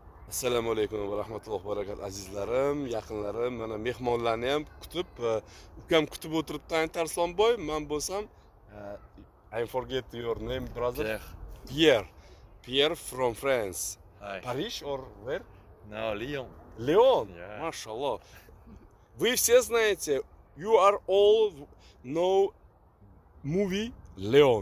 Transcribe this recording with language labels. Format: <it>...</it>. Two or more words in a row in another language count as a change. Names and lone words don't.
<uz>Assalomu alaykum va rahmatullohi va barakatuh azizlarim, yaqinlarim, mana mehmonlarni ham kutib, ukam kutib o'tiribdi Tarsonboy. Men bo'lsam,</uz> <en>I forget your name, brother. Pierre. Pierre. Pierre from France. Hi. Paris or where? No, Lyon. Leon. Yeah.</en> <ru>Машаллах. Вы все знаете,</ru> <en>you are all know movie Leon.</en>